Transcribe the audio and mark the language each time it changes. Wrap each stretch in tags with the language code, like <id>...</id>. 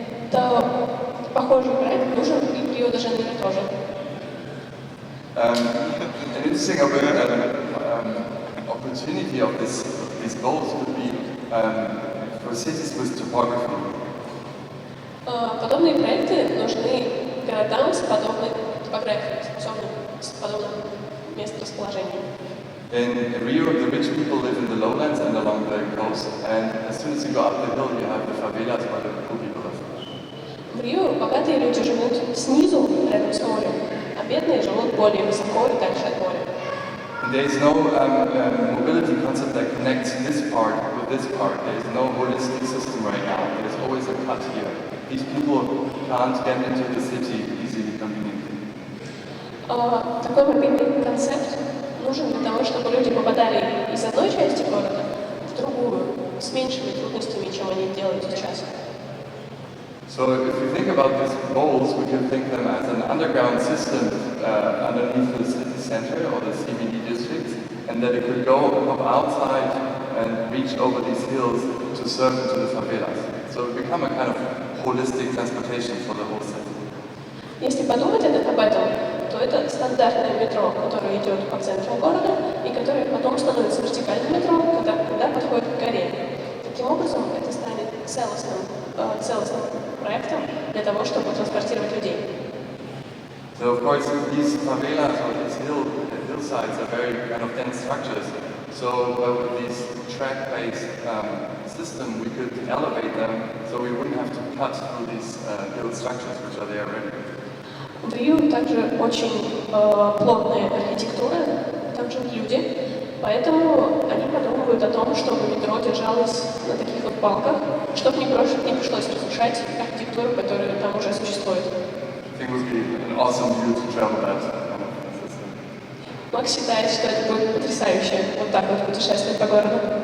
<ru>Это похожий проект нужен и в Рио-де-Жанейро тоже.</ru> <en>An interesting opportunity of these goals would be for cities with topography.</en> <ru>Подобный Подобные проекты нужны городам с подобной топографией, с подобным месторасположением.</ru> <en>In Rio, the rich people live in the lowlands and along the coast, and as soon as you go up the hill, you have the favelas where the poor people live.</en> <ru>В Рио богатые люди живут снизу, рядом с морем, а бедные живут более высоко и дальше от моря.</ru> <en>And there is no mobility concept that connects this part with this part. There is no holistic system right now. There is always a cut here. These people can't get into the city easily, conveniently.</en> <ru>Такой мобильный концепт нужен для того, чтобы люди попадали из одной части города в другую с меньшими трудностями, чем они делают сейчас.</ru> <en>So if you think about these poles, we can think them as an underground system underneath the city center or the CBD districts, and that it could go from outside and reach over these hills to serve into the favelas. So it become a kind of holistic transportation for the whole city.</en> <ru>Если подумать об этом, то это стандартное метро, которое идет по центру города и которое потом становится вертикальным метро, когда подходит к горе. Таким образом, это станет целостным проектом для того, чтобы транспортировать людей.</ru> <en>So of course these favelas or these hillsides are very kind of dense structures. So with this track-based system, we could elevate them, so we wouldn't have to cut through these hill structures which are there already.</en> <ru>В Рио также очень плотная архитектура, там живут люди, поэтому они подумывают о том, чтобы метро держалось на таких вот балках, чтобы не пришлось разрушать архитектуру, которая там уже существует.</ru> <en>I think it would be an awesome view to travel that system.</en> <ru>Макс считает, что это будет потрясающе, вот так вот путешествовать по городу.</ru>